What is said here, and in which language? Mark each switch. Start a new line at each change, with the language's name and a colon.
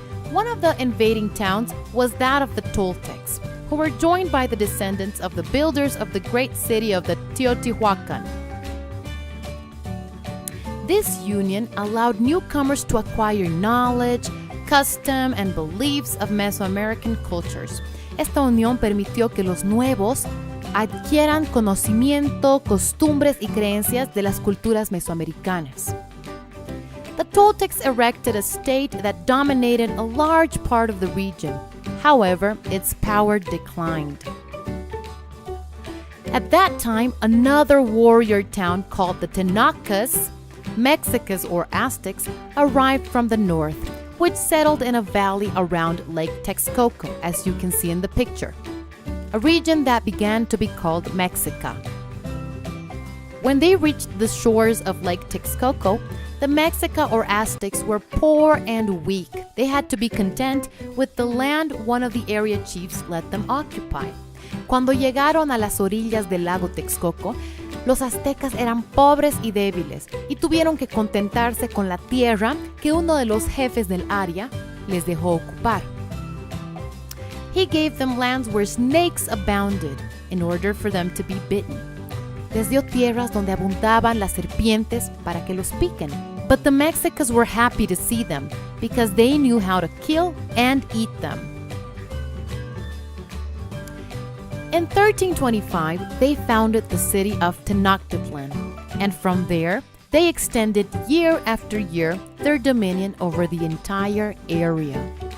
English: One of the invading towns was that of the Toltecs, who were joined by the descendants of the builders of the great city of the Teotihuacan. This union allowed newcomers to acquire knowledge, custom, and beliefs of Mesoamerican cultures.
Spanish: Esta unión permitió que los nuevos adquieran conocimiento, costumbres y creencias de las culturas mesoamericanas.
English: The Toltecs erected a state that dominated a large part of the region. However, its power declined. At that time, another warrior town called the Tenacas, Mexicas or Aztecs, arrived from the north, which settled in a valley around Lake Texcoco, as you can see in the picture, a region that began to be called Mexica. When they reached the shores of Lake Texcoco, the Mexica or Aztecs were poor and weak. They had to be content with the land one of the area chiefs let them occupy.
Spanish: Cuando llegaron a las orillas del lago Texcoco, los aztecas eran pobres y débiles y tuvieron que contentarse con la tierra que uno de los jefes del área les dejó ocupar.
English: He gave them lands where snakes abounded in order for them to be bitten.
Spanish: Les dio tierras donde abundaban las serpientes para que los piquen.
English: But the Mexicans were happy to see them because they knew how to kill and eat them. In 1325, they founded the city of Tenochtitlan, and from there, they extended year after year their dominion over the entire area.